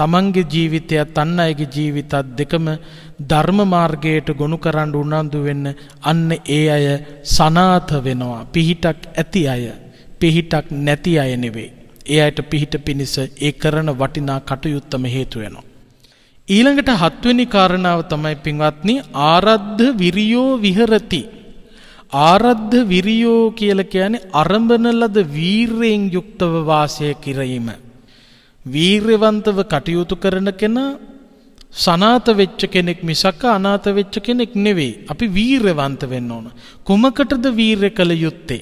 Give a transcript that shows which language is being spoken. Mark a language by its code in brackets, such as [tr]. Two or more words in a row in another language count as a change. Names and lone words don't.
[si] තමන්ගේ ජීවිතයත් අන් අයගේ ජීවිතත් දෙකම ධර්ම මාර්ගයට ගොනු කරන්න උනන්දු වෙන්න අන්න ඒ අය සනාත වෙනවා. පිහිටක් ඇති අය, පිහිටක් නැති අය නෙවෙයි. ඒ අයට පිහිට පිණිස ඒ කරන වටිනා කටයුත්තම හේතු වෙනවා. ඊළඟට 7 වෙනි කාරණාව තමයි පින්වත්නි [pi] ආරද්ධ විරියෝ විහෙරති. ආරද්ධ විරියෝ [si] කියලා කියන්නේ අරඹන ලද වීරයෙන් යුක්තව වාසය කිරීම. වීරවන්තව කටයුතු කරන කෙනා සනාත වෙච්ච කෙනෙක් මිසක් අනාත වෙච්ච කෙනෙක් නෙවෙයි. අපි වීරවන්ත වෙන්න ඕන. කොමකටද වීරය කළ යුත්තේ?